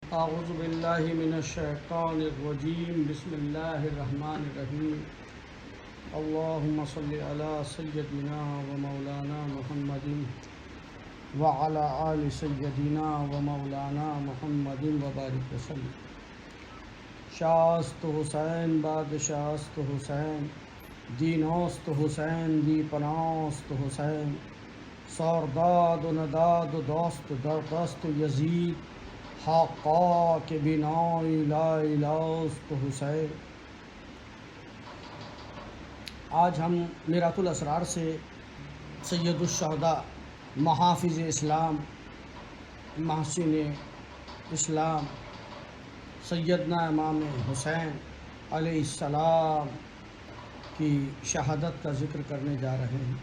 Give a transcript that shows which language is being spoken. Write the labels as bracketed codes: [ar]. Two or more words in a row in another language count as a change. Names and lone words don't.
[ar] اعوذ باللہ من الشیطان الرجیم بسم اللہ الرحمن الرحیم اللہم صلی علی سیدنا و مولانا محمد وعلی آل سیدنا و مولانا محمد وبارک وسلم۔ [fa] شاست حسین بادشاست حسین، دینوست حسین دی پناست حسین، سرداد و نداد و دوست در دست یزید، حقا کے بنائی لا الہست حسین۔ [ur] آج ہم میرات الاسرار سے سید الشہداء، محافظ اسلام، محسن اسلام سیدنا امام حسین علیہ السلام کی شہادت کا ذکر کرنے جا رہے ہیں۔